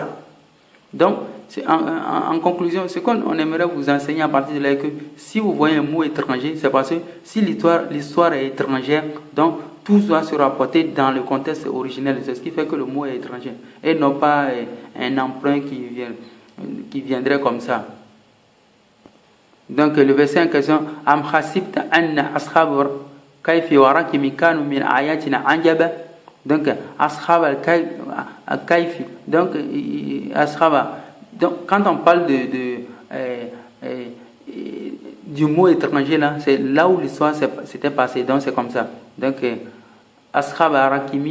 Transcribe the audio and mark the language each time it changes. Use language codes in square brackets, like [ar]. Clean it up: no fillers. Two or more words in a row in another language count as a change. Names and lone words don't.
[fr] Donc, en conclusion, ce qu'on aimerait vous enseigner à partir de là, que si vous voyez un mot étranger, c'est parce que si l'histoire est étrangère, donc tout doit se rapporter dans le contexte originel. C'est ce qui fait que le mot est étranger. Et non pas un emprunt qui viendrait comme ça. Donc, le verset en question, [ar] أم حسبت أن أصحاب الكهف والرقيم كانوا من آياتنا عجبا. Donc, أصحاب الكهف. [fr] Donc, ashaba. Donc, quand on parle du mot étranger, là, c'est là où l'histoire s'était passée. Donc, c'est comme ça. Donc, [ar] أصحاب الرقيم.